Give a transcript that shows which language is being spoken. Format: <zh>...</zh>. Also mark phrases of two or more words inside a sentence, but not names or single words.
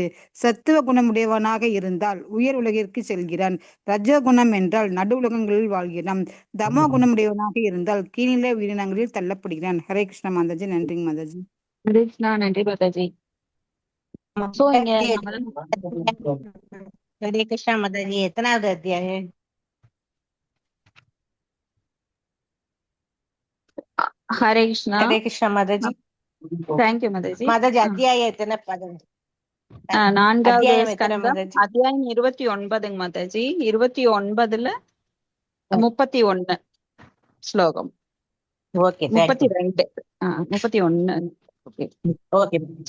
<ta>சத்துவ குணமுடையவனாக இருந்தால் உயர் உலகிற்கு செல்கிறான். ரஜோ குணம் என்றால் நடு உலகங்களில் வாழ்கிறான். தமோ குணமுடையவனாக இருந்தால் கீழ்நிலை உயிரினங்களில் தள்ளப்படுகிறான். ஹரே கிருஷ்ண மாதாஜி. நன்றிங்க மாதாஜி. ஹரே கிருஷ்ணா. நன்றி மாதாஜி. சோ இங்க</ta> <hi>हरे कृष्ण माता जी।</hi> <ta>எத்தனாவது அத்தியாயம்? ஹரே கிருஷ்ணா.</ta> <hi>हरे कृष्ण माता जी।</hi> <ta>தேங்க்யூ மாதாஜி.</ta> <hi>माता जी</hi> <ta>அத்தியாயம் எத்தனை பதம்? நான்காவது அத்தியாயம் எத்தனை ஸ்கந்தம், மாதாஜி? அத்தியாயம் 29ங்க மாதாஜி. 29ல 31 ஸ்லோகம்.</ta> <en>Okay, thank you.</en> <ta>32 31. ஓகே சோ</ta>